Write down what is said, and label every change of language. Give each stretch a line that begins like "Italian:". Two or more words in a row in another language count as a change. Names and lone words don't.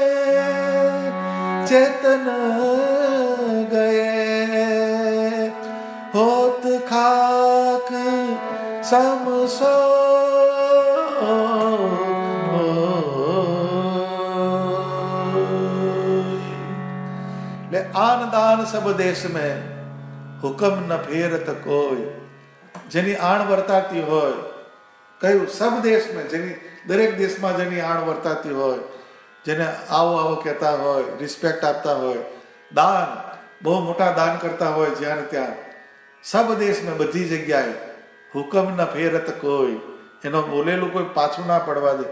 Hindi: चेतन गए होत खाक समसो ले आन दान सब देश में हुक्म न फेरत कोई.
Gujarati: જેની આણ વર્તાતી હોય, કયું સબ દેશમાં, જેની દરેક દેશમાં જેની આણ વર્તાતી હોય, જેને આવો આવો કહેતા હોય, રિસ્પેક્ટ આપતા હોય, દાન બહુ મોટા દાન કરતા હોય, જ્યાં ત્યાં
Hindi: सब देश में
Gujarati: બધી જગ્યાએ
Hindi: हुकम न फेरत कोई,
Gujarati: એનો બોલેલું કોઈ પાછું ના પડવા દે.